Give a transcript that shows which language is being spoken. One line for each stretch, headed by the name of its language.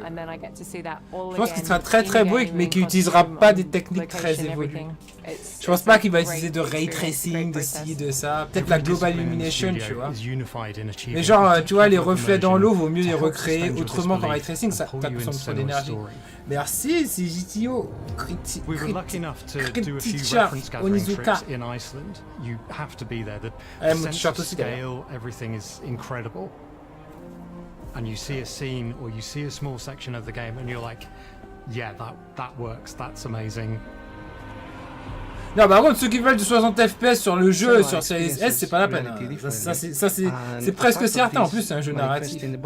French: Je pense qu'il sera très beau mais qu'il n'utilisera pas des techniques très évoluées. Je pense pas qu'il va utiliser de ray tracing, de ci, de ça, peut-être la global illumination tu vois. Mais genre tu vois les reflets dans l'eau vaut mieux les recréer autrement qu'en ray tracing, ça consomme trop d'énergie. Merci, c'est GTO.
English: We were lucky enough to do a few reference gathering trips in Iceland. You have to be there. The sense of scale, everything is incredible. And you see a scene or you see a small section of the game and you're like, yeah, that works, that's amazing.
French: Non, par contre, ceux qui veulent du 60 FPS sur le jeu, sur Series S, c'est pas la peine. Ça c'est presque certain. En plus, c'est un jeu narratif.